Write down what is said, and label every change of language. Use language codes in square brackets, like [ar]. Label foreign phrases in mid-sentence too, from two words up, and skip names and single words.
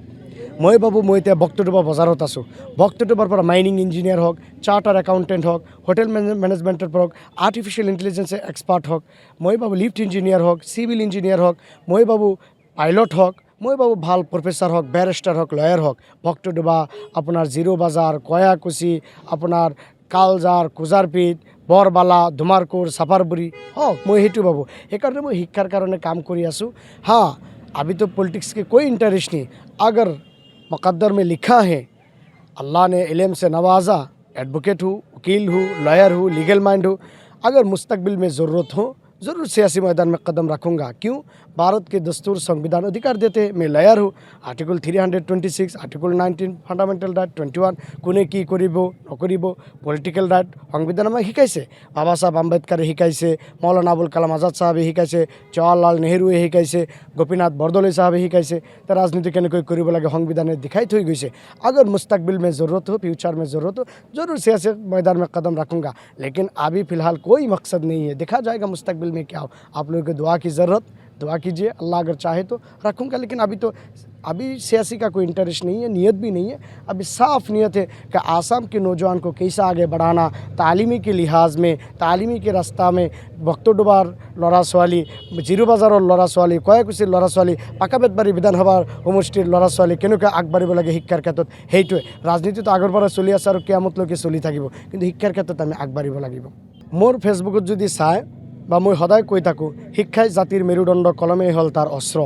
[as] মই ভাবোঁ মই এতিয়া বক্তডুবা বজাৰত আছোঁ। বক্তডুবাৰ পৰা [en] mining engineer [as] হওক, [en] charter accountant [as] হওক, [en] hotel management [as] পৰা হওক, [en] artificial intelligence expert [as] হওক, মই ভাবোঁ [en] lift engineer [as] হওক, [en] civil engineer [as] হওক, মই ভাবোঁ পাইলট হওক, মই ভাবোঁ ভাল প্ৰফেচাৰ হওক, বেৰিষ্টাৰ হওক, লয়াৰ হওক। বক্তডুবা আপোনাৰ জিৰো বাজাৰ, কয়াকুছি, আপোনাৰ কালজাৰ, কুজাৰপিট, বৰবালা, ধুমাৰকুৰ, সাফাৰপুৰি হওক, মই সেইটো ভাবোঁ। সেইকাৰণে মই শিক্ষাৰ কাৰণে কাম কৰি আছোঁ। [hi] हाँ, अभी तो पॉलिटिक्स के कोई इंटरेस्ट नहीं। अगर मुक़द्दर में लिखा है अल्लाह ने इल्म से नवाजा, एडवोकेट हूँ, वकील हूँ, लॉयर हूँ, [en] legal mind [hi] हूँ, अगर मुस्तकबिल में ज़रूरत हो ज़रूर सियासी मैदान में कदम रखूँगा। क्यों? भारत के दस्तूर संविधान अधिकार देते हैं। मैं लॉयर हूँ। आर्टिकल 326, आर्टिकल 19 [en] fundamental right, [as] 21 কোনে কি কৰিব নকৰিব, [en] political right [as] সংবিধান আমাক শিকাইছে। বাবা চাহেব আম্বেদকাৰে শিকাইছে, মৌলানা আবুল কালাম আজাদ চাহাবে শিকাইছে, জৱাহৰলাল নেহৰুৱে শিকাইছে, গোপীনাথ বৰদলৈ চাহাবে শিকাইছে। তাৰ ৰাজনীতি কেনেকৈ কৰিব লাগে সংবিধানে দেখাই থৈ গৈছে। [hi] अगर मुस्तकबिल में ज़रूरत हो, फ्यूचर में ज़रूरत हो, ज़रूर सियासी मैदान में कदम रखूँगा। लेकिन अभी फ़िलहाल कोई मकसद नहीं है। देखा जाएगा मुस्तकबिल में क्या हो। आप लोगों को दुआ की ज़रूरत, दुआ कीजिए, अल्लाह अगर चाहे तो रखूँगा। लेकिन अभी सियासी का कोई इंटरेस्ट नहीं है, नीयत भी नहीं है। अभी साफ़ नीयत है कि आसाम के नौजवान को कैसे आगे बढ़ाना, तालीमी के लिहाज में, तालीमी के रास्ता में, [as] বক্তডুবাৰ ল'ৰা ছোৱালী, জিৰো বাজাৰৰ ল'ৰা ছোৱালী, কয়াকুছিৰ ল'ৰা ছোৱালী, পাকাবেতবাৰী বিধানসভাৰ সমষ্টিৰ ল'ৰা ছোৱালী কেনেকৈ আগবাঢ়িব লাগে শিক্ষাৰ ক্ষেত্ৰত, সেইটোৱে। ৰাজনীতিটো আগৰ পৰা চলি আছে আৰু কিয়ামতলৈকে চলি থাকিব, কিন্তু শিক্ষাৰ ক্ষেত্ৰত আমি আগবাঢ়িব লাগিব। মোৰ ফেচবুকত যদি চাই বা মই সদায় কৈ থাকোঁ, শিক্ষাই জাতিৰ মেৰুদণ্ড, কলমেই হ'ল তাৰ অস্ত্ৰ।